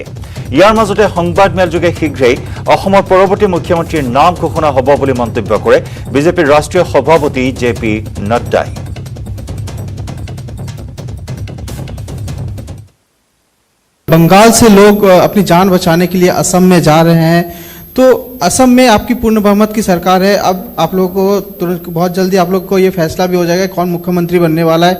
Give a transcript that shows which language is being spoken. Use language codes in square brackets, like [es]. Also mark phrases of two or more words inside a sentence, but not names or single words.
[as] ইয়াৰ মাজতে সংবাদমেলযোগে শীঘ্ৰেই অসমৰ পৰৱৰ্তী মুখ্যমন্ত্ৰীৰ নাম ঘোষণা হ'ব বুলি মন্তব্য কৰে বিজেপিৰ ৰাষ্ট্ৰীয় সভাপতি JP নাড্ডাই। [hi] बंगाल से लोग अपनी जान बचाने के लिए असम में जा रहे हैं, तो असम में आपकी पूर्ण बहुमत की सरकार है। अब आप लोगों को तुरंत बहुत जल्दी आप लोग को ये फैसला भी हो जाएगा कौन मुख्यमंत्री बनने वाला है।